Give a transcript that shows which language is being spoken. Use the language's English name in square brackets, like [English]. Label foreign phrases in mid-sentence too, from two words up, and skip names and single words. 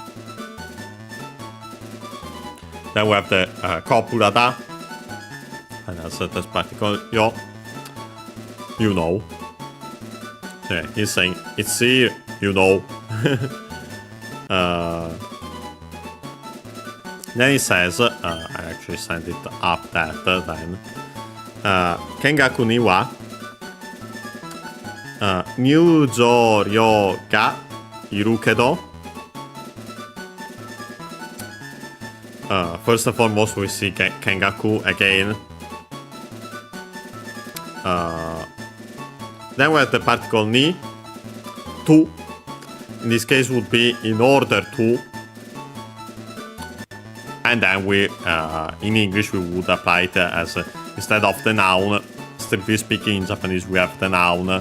[English] Then we have the copula da, and that's the particle yo, you know. So yeah, he's saying, it's here, you know. Then he says, I actually sent it up that then. [Japanese] 見学には入場料がいるけど. [English] First and foremost, we see Kengaku again. Then we have the particle ni, to. In this case would be in order to. And then we, in English, we would apply it as, instead of the noun, strictly speaking in Japanese, we have the noun.